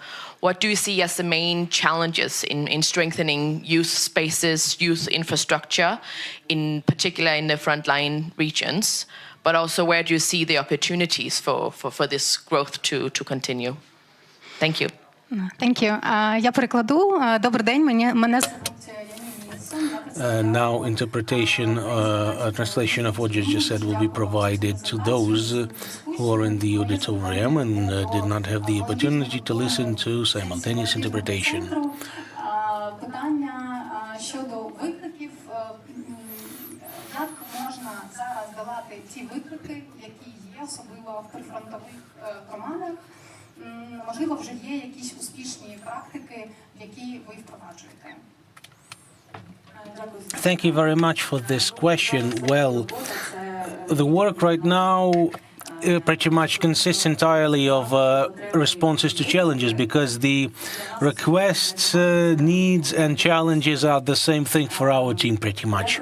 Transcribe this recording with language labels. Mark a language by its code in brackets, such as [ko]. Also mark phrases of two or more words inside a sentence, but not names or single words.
[en] What do you see as the main challenges in strengthening youth spaces, youth infrastructure, in particular in the frontline regions? But also, where do you see the opportunities for this growth to continue? Thank you. Thank you. [uk] Я перекладу. Добрий день. Мене [en] Now, interpretation, translation of what you just said will be provided to those who are in the auditorium and did not have the opportunity to listen to simultaneous interpretation. [uk] Питання щодо викликів. Як можна зараз долати ті виклики, які є, особливо в прифронтових громадах? Можливо, вже є якісь успішні практики, які ви впроваджуєте? [en] Thank you very much for this question. Well, the work right now pretty much consists entirely of responses to challenges, because the requests, needs and challenges are the same thing for our team pretty much.